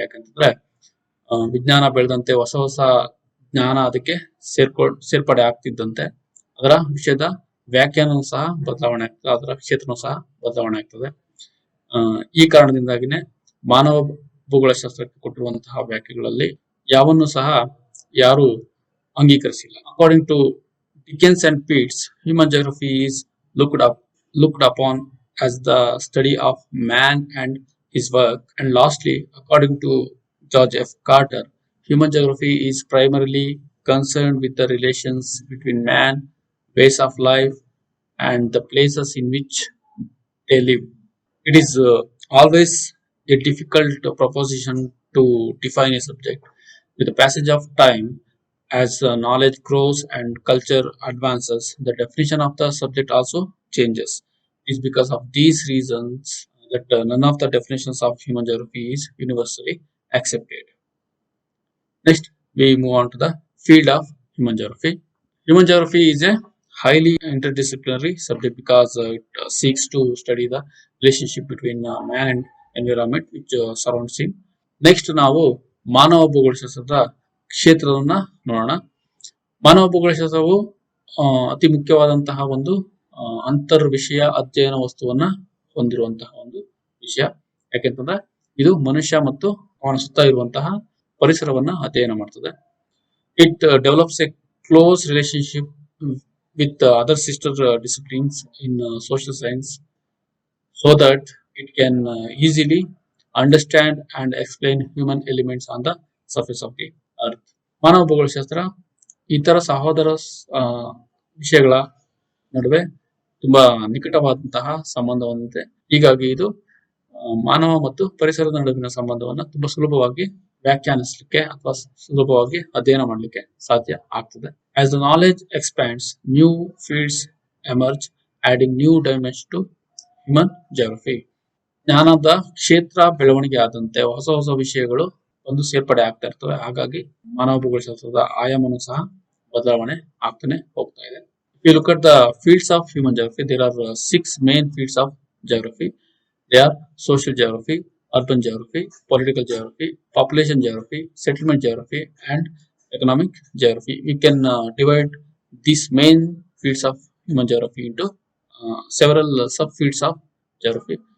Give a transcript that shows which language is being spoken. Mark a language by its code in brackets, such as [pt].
[kn] ಯಾಕಂತಂದ್ರೆ ವಿಜ್ಞಾನ ಬೆಳೆದಂತೆ ಹೊಸ ಹೊಸ ಜ್ಞಾನ ಅದಕ್ಕೆ ಸೇರ್ಪಡೆ ಆಗ್ತಿದ್ದಂತೆ ಅದರ ವಿಷಯದ ವ್ಯಾಖ್ಯಾನವೂ ಸಹ ಬದಲಾವಣೆ ಆಗ್ತದೆ, ಅದರ ಕ್ಷೇತ್ರನೂ ಸಹ ಬದಲಾವಣೆ ಆಗ್ತದೆ. ಈ ಕಾರಣದಿಂದಾಗಿನೇ ಮಾನವ ಭೂಗೋಳಶಾಸ್ತ್ರಕ್ಕೆ ಕೊಟ್ಟಿರುವಂತಹ ವ್ಯಾಖ್ಯೆಗಳಲ್ಲಿ ಯಾವನ್ನು ಸಹ ಯಾರು ಅಂಗೀಕರಿಸಿಲ್ಲ. [en] According to Dickens and Pitts, human geography is looked upon as the study of man and his work. And lastly, according to George F. Carter, human geography is primarily concerned with the relations between man, ways of life, and the places in which they live. It is always a difficult proposition to define a subject. With the passage of time, as knowledge grows and culture advances, the definition of the subject also changes. It is because of these reasons that none of the definitions of human geography is universally accepted. Next, we move on to the field of human geography. Human geography is a highly interdisciplinary subject because it seeks to study the relationship between man and environment which surrounds him. [kn] Next ನಾವು ಮಾನವ ಭೂಗೋಳಶಾಸ್ತ್ರದ ಕ್ಷೇತ್ರವನ್ನ ನೋಡೋಣ. ಮಾನವ ಭೂಗೋಳಶಾಸ್ತ್ರವು ಅತಿ ಮುಖ್ಯವಾದಂತಹ ಒಂದು ಅಂತರ್ ವಿಷಯ ಅಧ್ಯಯನ ವಸ್ತುವನ್ನ ಹೊಂದಿರುವಂತಹ ಒಂದು ವಿಷಯ. ಯಾಕೆಂತಂದ್ರೆ ಇದು ಮನುಷ್ಯ ಮತ್ತು ಅವನ ಸುತ್ತ ಇರುವಂತಹ ಪರಿಸರವನ್ನ ಅಧ್ಯಯನ ಮಾಡ್ತದೆ. [en] It develops a close relationship with other sister disciplines in social science so that it can easily understand and explain human elements on the surface of the earth. [kn] ಮಾನವ ಭೂಗೋಳಶಾಸ್ತ್ರ ಇತರ ಸಹೋದರ ವಿಷಯಗಳ ನಡುವೆ ತುಂಬಾ ನಿಕಟವಾದಂತಹ ಸಂಬಂಧ ಹೊಂದಿದೆ. ಹೀಗಾಗಿ ಇದು ಮಾನವ ಮತ್ತು ಪರಿಸರದ ನಡುವಿನ ಸಂಬಂಧವನ್ನ ತುಂಬಾ ಸುಲಭವಾಗಿ ವ್ಯಾಖ್ಯಾನಿಸಲಿಕ್ಕೆ ಅಥವಾ ಸುಲಭವಾಗಿ ಅಧ್ಯಯನ ಮಾಡಲಿಕ್ಕೆ ಸಾಧ್ಯ ಆಗ್ತದೆ. [en] As the knowledge expands, new fields emerge, adding new dimension to human geography. [kn] ಜ್ಞಾನದ ಕ್ಷೇತ್ರ ಬೆಳವಣಿಗೆ ಆದಂತೆ ಹೊಸ ಹೊಸ ವಿಷಯಗಳು ಒಂದು ಸೇರ್ಪಡೆ ಆಗ್ತಾ ಇರ್ತವೆ. ಹಾಗಾಗಿ ಮಾನವ ಭೂಗೋಳಶಾಸ್ತ್ರದ ಆಯಾಮನೂ ಸಹ ಬದಲಾವಣೆ ಆಗ್ತಾನೆ ಹೋಗ್ತಾ ಇದೆ. [en] If you look at the fields of human geography, there are 6 main fields of geography. They are social geography, urban geography, political geography, population geography, settlement geography, and economic geography. We can divide these main fields of human geography into several subfields of geography.